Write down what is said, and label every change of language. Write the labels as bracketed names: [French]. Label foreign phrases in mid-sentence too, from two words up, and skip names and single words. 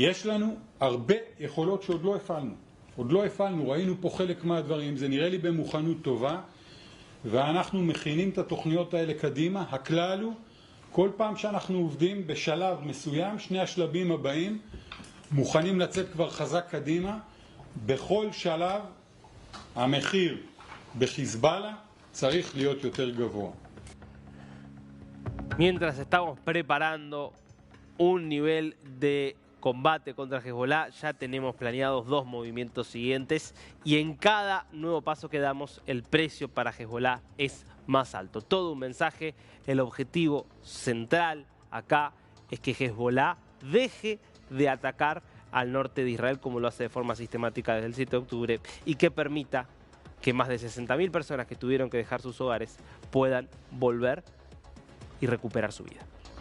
[Hebrew] יש לנו הרבה יכולות שעוד לא הפעלנו. עוד לא הפעלנו, ראינו פה חלק מהדברים, זה נראה לי במוכנות טובה, ואנחנו מכינים את התוכניות האלה קדימה. הכלל הוא, כל פעם שאנחנו עובדים בשלב מסוים, שני השלבים הבאים, מוכנים לצאת כבר חזק קדימה, בכל שלב המחיר בחיזבאללה צריך להיות יותר גבוה. [Spanish] Mientras estamos preparando un nivel de combate contra Hezbollah, ya tenemos planeados 2 movimientos siguientes y en cada nuevo paso que damos el precio para Hezbollah es más alto. Todo un mensaje, el objetivo central acá es que Hezbollah deje de atacar al norte de Israel como lo hace de forma sistemática desde el 7 de octubre y que permita que más de 60.000 personas que tuvieron que dejar sus hogares puedan volver y recuperar su vida.